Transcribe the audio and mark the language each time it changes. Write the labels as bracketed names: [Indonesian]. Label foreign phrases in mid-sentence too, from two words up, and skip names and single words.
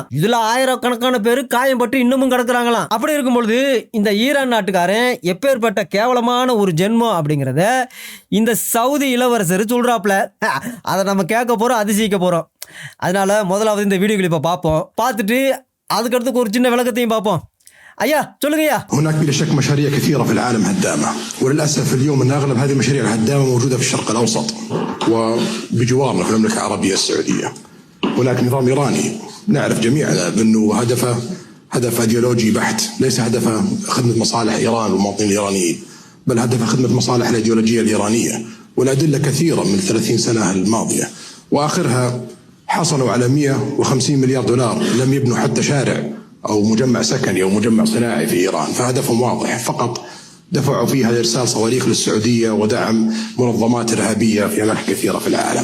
[Tamil] இதில் ஆயிரக்கணக்கான பேர் காயம்பட்டு இன்னமும் கிடக்குறாங்களாம். அப்படி இருக்கும் பொழுது இந்த ஈரான் நாட்டுக்காரன் எப்பேற்பட்ட கேவலமான ஒரு ஜென்மம் அப்படிங்கிறத இந்த சவுதி இளவரசர் சொல்றாப்ல. அதை நம்ம கேட்க போறோம், அதிசயிக்க போறோம். அதனால முதலாவது இந்த வீடியோ கிளிப்பை பார்ப்போம். பார்த்துட்டு அதுக்கடுத்து ஒரு சின்ன விளக்கத்தையும் பார்ப்போம். ஐயா சொல்லுங்கய்யா. [Arabic] هناك بلا شك مشاريع كثيرة في العالم هدامة، وللأسف اليوم أن أغلب هذه المشاريع الهدامة موجودة في الشرق الأوسط وبجوارنا في المملكة العربية السعودية. هناك نظام إيراني نعرف جميعا أنه هدف أيديولوجي بحت، ليس هدفه خدمة مصالح إيران والمواطنين الإيرانيين، بل هدف خدمة مصالح الأيديولوجية الإيرانية، والأدلة كثيرة من 30 سنة الماضية، وآخرها حصلوا على 150 مليار دولار لم يبنوا حتى شارع أو مجمع سكني أو مجمع صناعي في إيران، فهدفهم واضح، فقط دفعوا فيها لإرسال صواريخ للسعودية ودعم منظمات إرهابية في أماكن كثيرة في العالم.